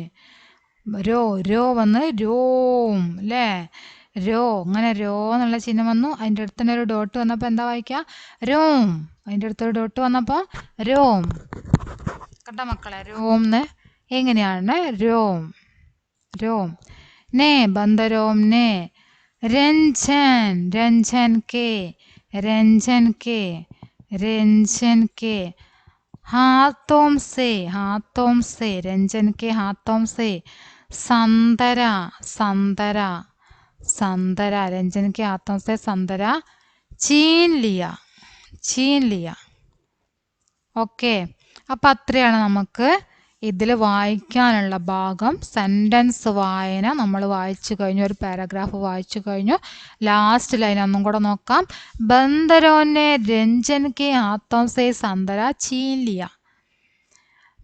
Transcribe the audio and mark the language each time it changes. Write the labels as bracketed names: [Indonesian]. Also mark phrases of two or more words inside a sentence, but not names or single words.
[Malayalam] രോ, രോ വന്ന് രോം അല്ലേ? രോ. അങ്ങനെ രോ എന്നുള്ള ചിഹ്നം വന്നു. അതിൻ്റെ അടുത്ത് തന്നെ ഒരു ഡോട്ട് വന്നപ്പോൾ എന്താ വായിക്കുക? രോം. അതിൻ്റെ അടുത്തൊരു ഡോട്ട് വന്നപ്പോൾ രോം. കേട്ടോ മക്കളെ? രോം എന്ന് എങ്ങനെയാണ്? രോം, രോം. [Hindi] ने बंदरों ने रंजन, रंजन के, रंजन के, रंजन के हाथों से, हाथों से, रंजन के हाथों से संतरा, संतरा, संतरा. रंजन के हाथों से संतरा छीन लिया, छीन लिया. [Malayalam] ഓക്കെ. അപ്പം അത്രയാണ് നമുക്ക് ഇതിൽ വായിക്കാനുള്ള ഭാഗം. സെൻറ്റൻസ് വായന നമ്മൾ വായിച്ചു കഴിഞ്ഞു. ഒരു പാരഗ്രാഫ് വായിച്ചു കഴിഞ്ഞു. [English] last line [Malayalam] ഒന്നും കൂടെ നോക്കാം. [Hindi] बंदरों ने रंजन के हाथों से संतरा छीन लिया.